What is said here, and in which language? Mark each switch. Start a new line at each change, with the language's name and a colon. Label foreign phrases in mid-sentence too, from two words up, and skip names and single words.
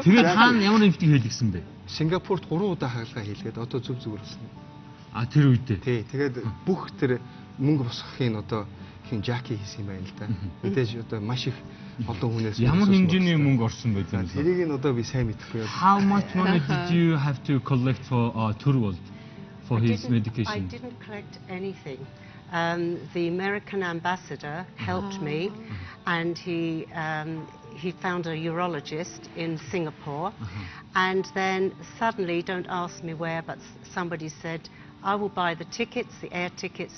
Mongolian: Тэгээд хаана ямар нэмтийг хийлгсэн бэ? Сингапурт 3 удаа хагалгаа хийлгээд одоо зүг зүгээр болсон. Тэр үедээ. Тий. Тэгээд бүх тэр мөнгө босгохын одоо хин Жаки хийсэн юм байна л да. Мэдээж одоо маш их олон хүнээс ямар хэмжээний мөнгө орсон байж байгаа юм. Тэрийг нь одоо би сайн мэдэхгүй байна.
English: How much money did you have to collect for Turwold for his medication? I didn't collect anything. The American ambassador helped me, and he found a urologist in Singapore, and then suddenly, don't ask me where, but somebody said, I will buy the tickets, the air tickets.